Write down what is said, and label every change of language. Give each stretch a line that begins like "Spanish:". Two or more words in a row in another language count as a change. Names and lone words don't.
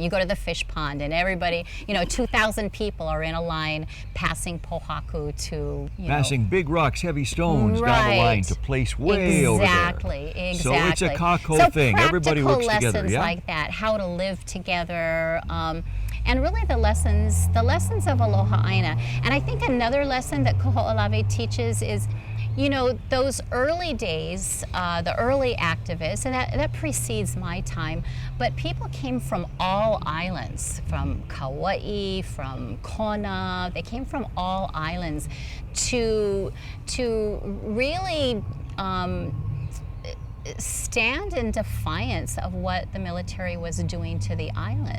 English: You go to the fish pond and everybody, 2,000 people are in a line passing pohaku to, passing big rocks, heavy stones down the line to place way over there. Exactly. So it's a kako thing. Everybody works together. So lessons like that, how to live together, and really the lessons of
Hawaiian: Aloha ʻāina.
English: And I think another lesson that Koho'olawe teaches is, those early days, the early activists, and that precedes my time, but people came from all islands, from Kauai, from Kona, they came from all islands to really stand in defiance of what the military was doing to the island.